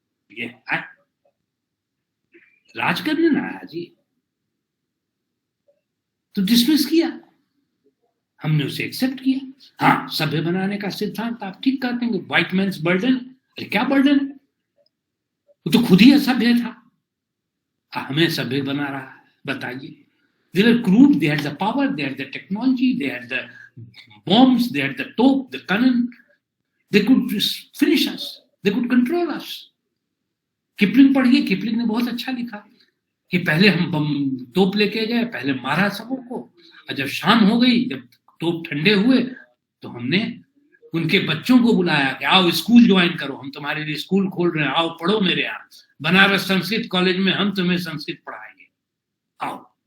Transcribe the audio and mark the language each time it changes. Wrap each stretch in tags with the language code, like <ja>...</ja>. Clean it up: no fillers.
<hi>ये राज करने ना आया जी, तो डिसमिस किया, हमने उसे एक्सेप्ट किया। हाँ, सभ्य बनाने का सिद्धांत आप ठीक कहते हैं,</hi> <en>White man's burden.</en> <hi>अरे क्या बर्डन है, वो तो खुद ही असभ्य था, हमें सभ्य बना रहा है। बताइए,</hi> <en>they were crude, they had the power, they had the technology, they had the bombs, they had the top, the cannon, they could finish us, they could control us.</en> <hi>Kipling पढ़िए, किपलिंग ने बहुत अच्छा लिखा कि पहले हम बम तोप लेके गए, पहले मारा सबों को, और जब शाम हो गई, जब तोप ठंडे हुए, तो हमने उनके बच्चों को बुलाया कि आओ स्कूल ज्वाइन करो, हम तुम्हारे लिए स्कूल खोल रहे हैं, आओ पढ़ो मेरे यहाँ, बनारस संस्कृत कॉलेज में हम तुम्हें संस्कृत पढ़ाएंगे, आओ।</hi>